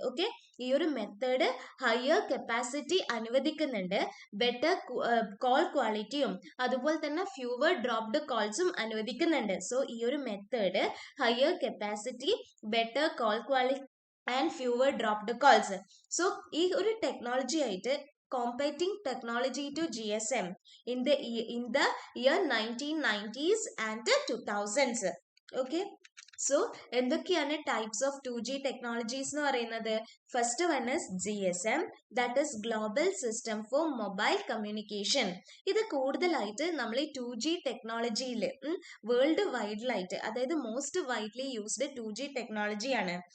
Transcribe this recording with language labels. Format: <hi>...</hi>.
<ml>Okay, ഈ ഒരു method higher capacity അനുവദിക്കുന്നുണ്ട്. Better call ക്വാളിറ്റിയും അതുപോലെ തന്നെ ഫ്യൂവർ ഡ്രോപ്ഡ് കോൾസും അനുവദിക്കുന്നുണ്ട്.</ml> <en>so</en> <ml>ഈ ഒരു</ml> <en>Method higher capacity, better call quality and fewer dropped calls.</en> <ml>So ഈ ഒരു ടെക്നോളജി ആയിട്ട്</ml> <en>competing technology to GSM in the year 1990s and 2000s. Okay, so</en> <ml>എന്തൊക്കെയാണ്</ml> <en>types of 2G technologies</en> <ml>എന്ന് പറയുന്നത്?</ml> <en>First one is GSM, that is global system for mobile communication.</en> <ml>ഇത് കൂടുതലായിട്ട് നമ്മൾ ഈ 2G ടെക്നോളജിയിൽ വേൾഡ് വൈഡിലായിട്ട്, അതായത് മോസ്റ്റ് വൈഡ്ലി യൂസ്ഡ് 2G ടെക്നോളജിയാണ്.</ml>